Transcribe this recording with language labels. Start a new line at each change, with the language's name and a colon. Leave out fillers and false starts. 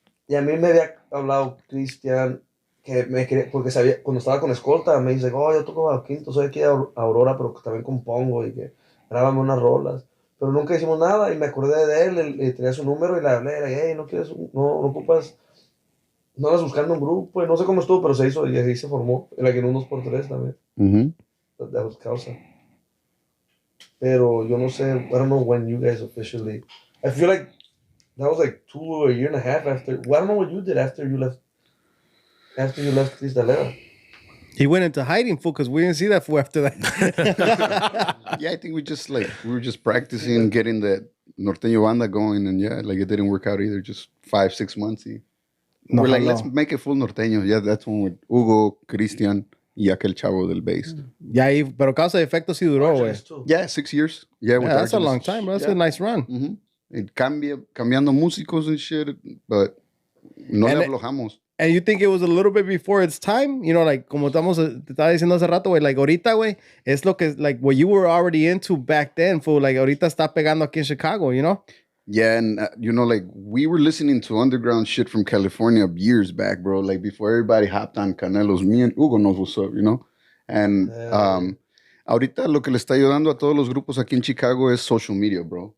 Spanish: Y a mí me había hablado Cristian, que me quería, porque sabía, cuando estaba con Escolta, me dice, oh, yo toco a quinto, soy aquí de Aurora, pero también compongo, y que grábame unas rolas. Pero nunca hicimos nada, y me acordé de él, y tenía su número, y le hablé, era, hey, no ocupas, no andas buscando un grupo, y no sé cómo estuvo, pero se hizo, y así se formó, en un 2x3 también.
English: That was Causa.
Spanish: Pero yo no sé,
English: I don't know when you guys officially, I feel like that was like 2 or a year and a half after. Well, I don't know what you did after you left. After you left Cristalera. He went into hiding, fool, because we didn't see that fool after that. Yeah, I think we were just practicing, getting the Norteño Banda going, and yeah, like it didn't work out either. Just 5-6 months. We're like, let's make it full Norteño. Yeah, that's when with Hugo, Christian,
Spanish: y aquel chavo del
English: bass.
Spanish: Ya ahí, pero Causa de Efecto sí duró, güey.
English: Yeah, 6 years. Yeah, That's a long time, bro. That's a nice run. It
Spanish: cambiando músicos
English: and shit, but no And
Spanish: le
English: it-
Spanish: aflojamos.
English: And you think it was a little bit before its time? You know, like,
Spanish: como te estaba diciendo hace rato,
English: güey, like, ahorita, güey,
Spanish: es lo que,
English: like, what you were already into back then, fool, like,
Spanish: ahorita está pegando aquí
English: en Chicago, you know? Yeah, and you know, like we were listening to underground shit from California years back, bro. Like before everybody hopped on Canelos, me and Hugo knows what's up, you know.
Spanish: And ahorita lo que le está ayudando a todos los grupos aquí en Chicago es social media, bro.